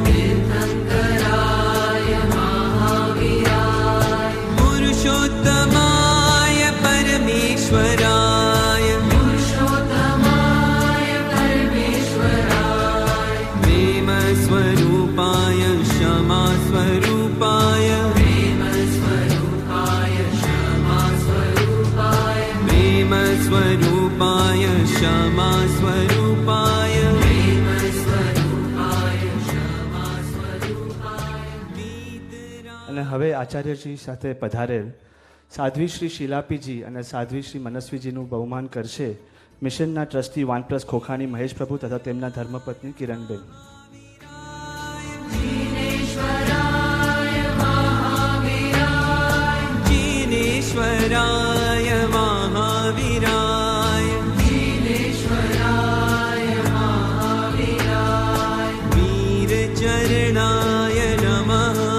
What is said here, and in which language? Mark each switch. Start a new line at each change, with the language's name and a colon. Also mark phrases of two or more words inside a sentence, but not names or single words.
Sanskrit: पुरुषोत्तमाय परमेश्वराय प्रेम स्वरूपाय क्षमा स्वरूपाय प्रेम स्वरूपाय क्षमा स्वरूपाय
Gujarati: અને હવે આચાર્યજી સાથે પધારેલ સાધ્વી શ્રી શિલાપીજી અને સાધ્વી શ્રી મનસ્વીજીનું બહુમાન કરશે મિશનના ટ્રસ્ટી વાનપ્લસ ખોખાની મહેશ પ્રભુ તથા તેમના ધર્મપત્ની કિરણબેન.
Sanskrit: जिनेश्वराय महावीराय वीरचरणाय नमः